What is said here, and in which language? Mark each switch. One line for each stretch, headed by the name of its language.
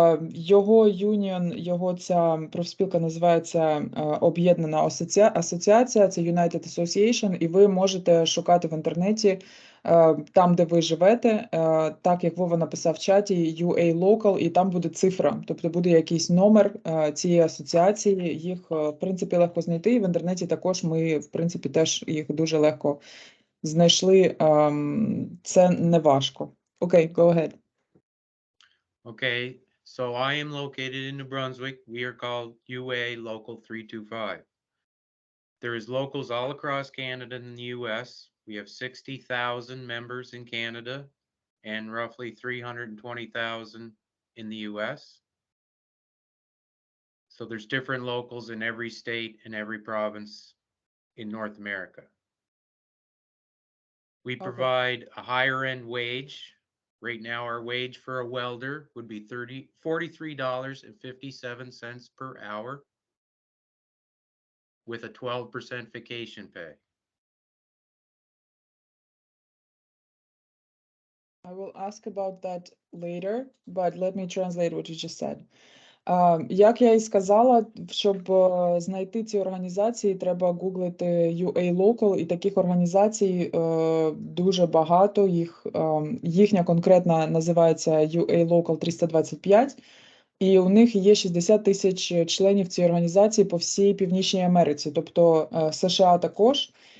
Ukrainian: Його юніон, його ця профспілка називається Об'єднана асоціація, це United Association, і ви можете шукати в інтернеті там, де ви живете, так як Вова написав в чаті, UA Local, і там буде цифра, тобто буде якийсь номер цієї асоціації, їх, в принципі, легко знайти, і в інтернеті також ми, в принципі, теж їх дуже легко знайшли, це не важко.
English: Окей, go ahead. Okay, so I am located in New Brunswick. We are called UA Local 325. There is locals all across Canada and the US. We have 60,000 members in Canada and roughly 320,000 in the US. So there's different locals in every state and every province in North America. We provide a higher end wage. Right now, our wage for a welder would be $43.57 per hour with a 12% vacation pay. I will ask about that later, but let me translate what you just said.
Ukrainian: Як я і сказала, щоб знайти ці організації, треба гуглити UA Local, і таких організацій дуже багато. Їхня конкретна називається UA Local 325, і у них є 60 тисяч членів цієї організації по всій Північній Америці, тобто США також.